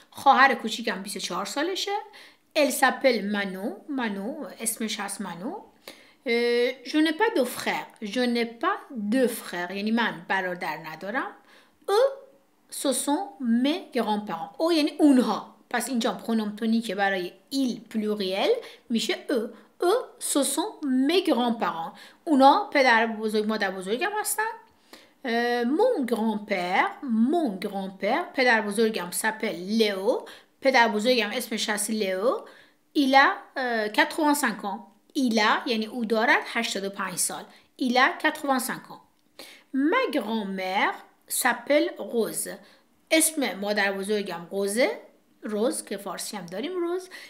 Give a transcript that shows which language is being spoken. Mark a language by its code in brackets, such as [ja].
[fa] خواهر کوچیکم 24 سالشه. [fr] Elle s'appelle Manon. [fa] اسمش هست مانو. [fr] je n'ai pas de frère je n'ai pas de frère [fa] یعنی من برادر ندارم. [fr] eux ce sont mes grands-parents. [fa] او یعنی اونها. پس اینجا پرونوم تونیکه برای [fr] il pluriel [fa] میشه [fr] eux. eux ce sont mes grands-parents. [fa] اونا پدر بزرگ مادر بزرگم هستن. [fr] mon grand-père [fa] پدر بزرگم [fr] s'appelle Léo. [fa] پدر بزرگم اسمش هست لیو. [fr] il a 85 ans. il a [fa] یعنی او دارد 85 سال. [fr] il a 85 ans. ma grand-mère s'appelle Rose. [fa] اسم مادر بزرگم روز که فارسی هم داریم روز.